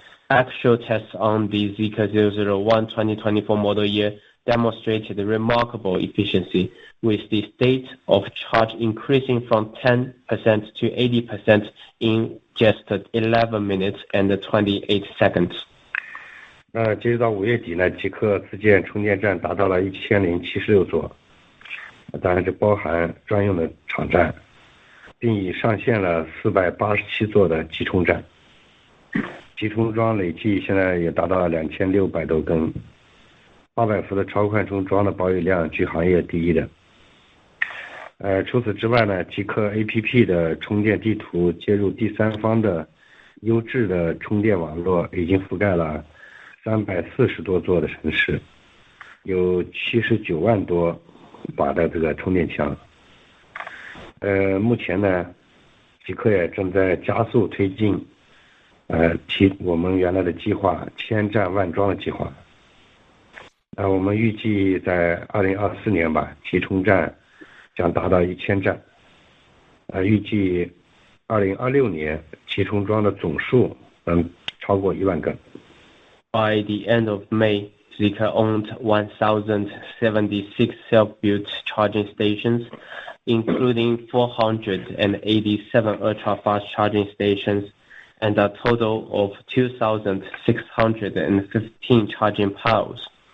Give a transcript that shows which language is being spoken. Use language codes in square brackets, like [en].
[en] Actual tests on the Zeekr 001 2024 model year demonstrated remarkable efficiency, with the state of charge increasing from 10% to 80% in just 11 minutes and 28 seconds. [zh] 截止到5月底呢，极客自建充电站达到了1076座，当然这包含专用的场站，并已上线了487座的集充站，集充桩累计现在也达到了2600多根，800伏的超快充桩的保有量居行业第一的。除此之外呢，极客 APP 的充电地图接入第三方的优质的充电网络，已经覆盖了340多座的城市，有79万多把的这个充电枪。目前呢，极客也正在加速推进我们原来的计划1000站万桩的计划。我们预计在2024年吧，集充站将达到1000站。预计2026年集充桩的总数能超过1万个。 [en] By the end of May, Zeekr owned 1,076 self-built charging stations, including 487 ultra-fast charging stations and a total of 2,615 charging piles.